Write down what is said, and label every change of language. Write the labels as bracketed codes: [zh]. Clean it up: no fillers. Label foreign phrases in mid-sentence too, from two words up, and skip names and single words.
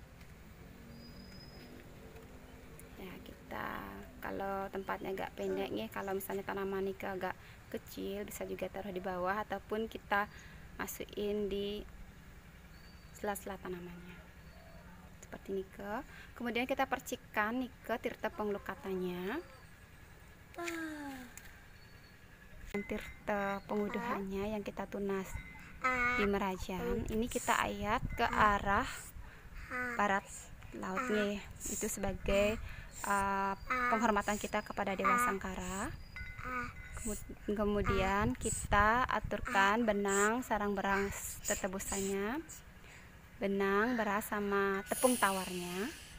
[id] Ya, kita kalau tempatnya agak pendek nih, kalau misalnya tanaman ini agak kecil, bisa juga taruh di bawah ataupun kita masukin di sela-sela tanamannya. Seperti ini ke. Kemudian kita percikan nih ke tirta penglukatanya. Tirta penguduhannya yang kita tunas di Merajan, ini kita ayat ke arah barat lautnya, itu sebagai penghormatan kita kepada Dewa Sangkara. Kemudian kita aturkan benang, sarang berang tetebusannya, benang, beras sama tepung tawarnya.